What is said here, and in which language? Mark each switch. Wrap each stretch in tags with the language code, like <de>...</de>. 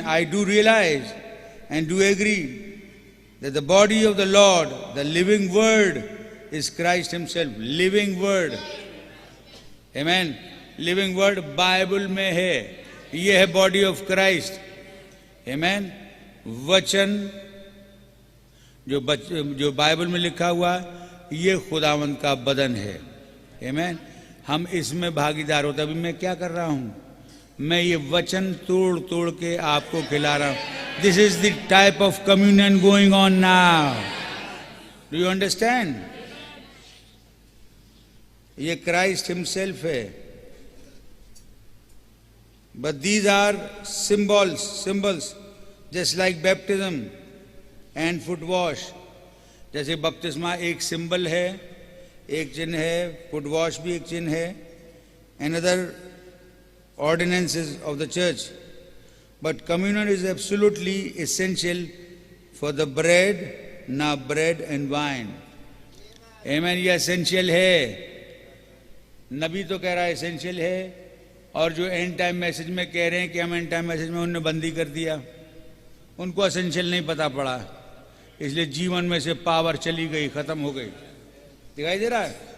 <en>I do realize and do agree that the body of the Lord, the living word, is Christ himself. Living word. Amen. Living word</en> <hi>Bible में है, ये है body of Christ.</hi> <en>Amen.</en> <hi>वचन जो Bible में लिखा हुआ ये खुदावंद का बदन है। Amen. हम इसमें भागीदार होते। अभी मैं क्या कर रहा हूं? मैं ये वचन तोड़ तोड़ के आपको खिला रहा हूं।</hi> <en>This is the type of communion going on now. Do you understand?</en> <hi>ये क्राइस्ट हिमसेल्फ है।</hi> <en>But these are symbols just like baptism and foot wash.</en> <hi>जैसे बपतिस्मा एक सिंबल है, एक चिन्ह है, फुट वॉश भी एक चिन्ह है,</hi> <en>another ordinances of the church. But communion is absolutely essential for the bread, now bread and wine. Amen.</en> <hi>ये essential है। नबी तो कह रहा है essential है, और जो एंड टाइम मैसेज में कह रहे हैं कि हम एंड टाइम मैसेज में उन्होंने बंदी कर दिया, उनको essential नहीं पता पड़ा, इसलिए जीवन में से पावर चली गई, खत्म हो गई। दिखाई दे रहा है?</hi>